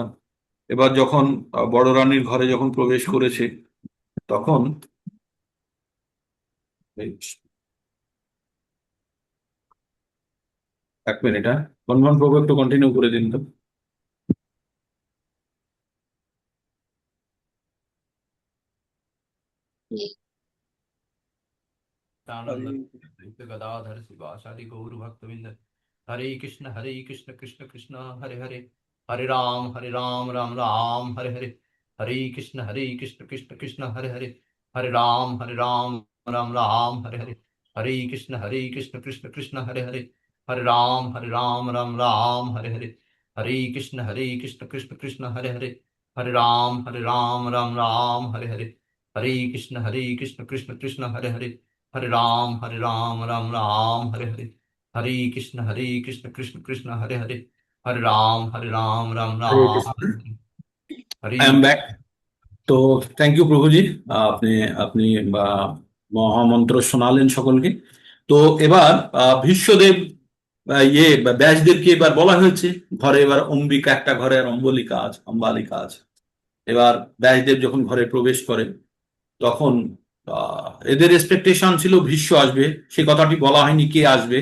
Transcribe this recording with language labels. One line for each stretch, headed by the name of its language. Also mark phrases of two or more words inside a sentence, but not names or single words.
Bangla: এবার যখন বড় রানীর ঘরে যখন প্রবেশ করেছে তখন এই, 1 মিনিট, হ্যাঁ বন্ধন প্রভু একটু কন্টিনিউ করে দিন তো।
Sanskrit: नित्यानंद गदाधर शिवासादि गौर भक्तविंद हरे कृष्ण कृष्ण कृष्ण हरे हरे हरे राम राम राम हरे हरे हरे कृष्ण कृष्ण कृष्ण हरे हरे हरे राम राम राम हरे हरे हरे कृष्ण कृष्ण कृष्ण हरे हरे हरे राम राम हरे हरे हरे कृष्ण कृष्ण कृष्ण हरे हरे हरे राम राम हरे हरे हरे कृष्ण कृष्ण कृष्ण हरे हरे हरे राम राम राम हरे हरे हरे कृष्ण कृष्ण कृष्ण हरे हरे हरे राम राम হরে राम কৃষ্ণ। हरे हरे हरे
English: I am back. তো thank you প্রভুজি।
Bangla: আপনি আপনি বা মহামন্ত্র শোনালেন সকলকে। তো এবার ভীষ্মদেব ব্যাসদেবকে এবার বলা হয়েছে ঘরে, এবার অম্বিকা একটা ঘরে আর অম্বালিকা আছে। এবার ব্যাসদেব যখন ঘরে প্রবেশ করে তখন এদের এক্সপেকটেশন ছিল ভীষ্ম আসবে, সে কথাটি বলা হয়নি কে আসবে।